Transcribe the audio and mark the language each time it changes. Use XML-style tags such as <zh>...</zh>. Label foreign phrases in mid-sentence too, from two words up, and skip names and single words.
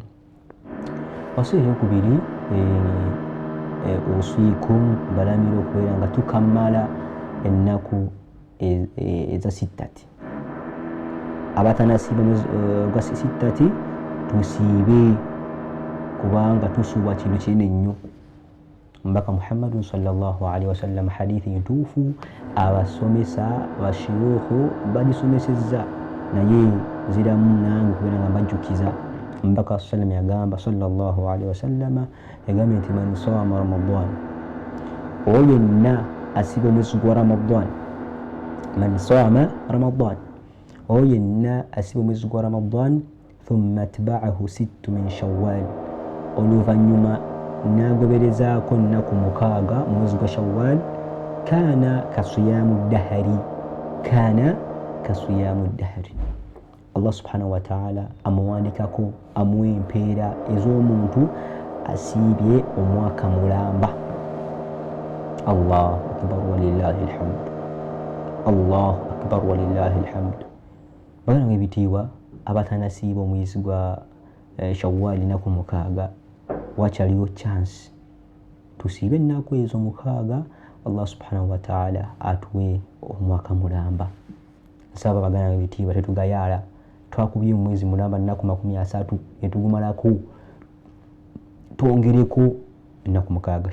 <lg>Wasiya eyokubiri, usiikum balamira okubeera nga tukammala ennaku eza sittati. Abatanasiiba gwa sittati tusiibe, kubanga tusuubwa kintu kinene nnyo. Mbaka Muhammadun</lg> <ar>صلى الله عليه وسلم</ar> <lg>hadithi ntuufu abasomesa bashiyuukhu bagisomesezza, naye ziramu nange kubeera nga mbajjukiza. Mbaka sallam yagamba</lg> <ar>صلى الله عليه وسلم</ar> <lg>yagambye nti</lg> <ar>من صام رمضان,</ar> <lg>oyo yenna asiba omwezi gwa Ramadan,</lg> <ar>من صام رمضان,</ar> <lg>oyo yenna asiba omwezi gwa Ramadan,</lg> <ar>ثم أتبعه ستا من شوال,</ar> <lg>oluvannyuma n'agoberezaako nnaku 6 mu mwezi gwa Shawwal,</lg> <ar>كان كصيام الدهر. الله سبحانه وتعالى</ar> <lg>amuwandikako, amuwa empeera ez'omuntu asiibye omwaka mulamba.</lg> <ar>الله أكبر ولله الحمد، الله أكبر ولله الحمد.</ar> <lg>Baganda ng'ebitiibwa abatanasiiba omwezi gwa Shawwal nnaku 6, wakyaliwo chance tusiibe ennaku ezo 6,</lg> <ar>الله سبحانه وتعالى</ar> <lg>atuwe omwaka mulamba. Nsaba baganda ng'ebitiibwa tetugayaala, twakubye mu mwezi mulamba nnaku 30 etugumalako, twongereko ennaku 6.</lg>